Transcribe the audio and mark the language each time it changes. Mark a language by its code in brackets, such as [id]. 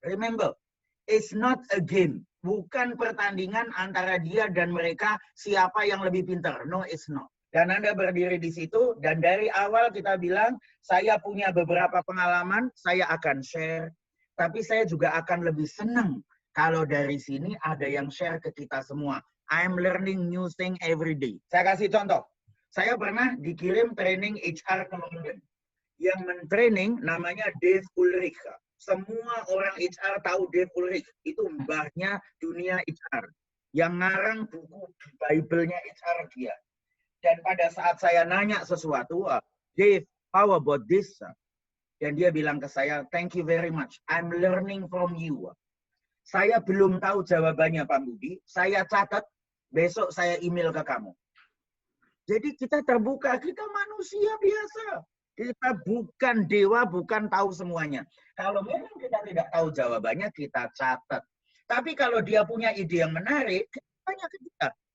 [en] Remember, it's not a game. [id] Bukan pertandingan antara dia dan mereka siapa yang lebih pintar. [en] No, it's not. [id] Dan Anda berdiri di situ, dan dari awal kita bilang, saya punya beberapa pengalaman, saya akan share. Tapi saya juga akan lebih senang kalau dari sini ada yang share ke kita semua. [en] I'm learning new thing every day. [id] Saya kasih contoh. Saya pernah dikirim training HR ke London. Yang mentraining namanya Dave Ulrich. Semua orang HR tahu Dave Ulrich. Itu mbahnya dunia HR. Yang ngarang buku Bible-nya HR dia. Dan pada saat saya nanya sesuatu, Dave, [en] how about this? [id] Dan dia bilang ke saya, [en] thank you very much. I'm learning from you. [id] Saya belum tahu jawabannya, Pak Budi. Saya catat, besok saya email ke kamu. Jadi kita terbuka, kita manusia biasa. Kita bukan dewa, bukan tahu semuanya. Kalau memang kita tidak tahu jawabannya, kita catat. Tapi kalau dia punya ide yang menarik, tanya ke kita.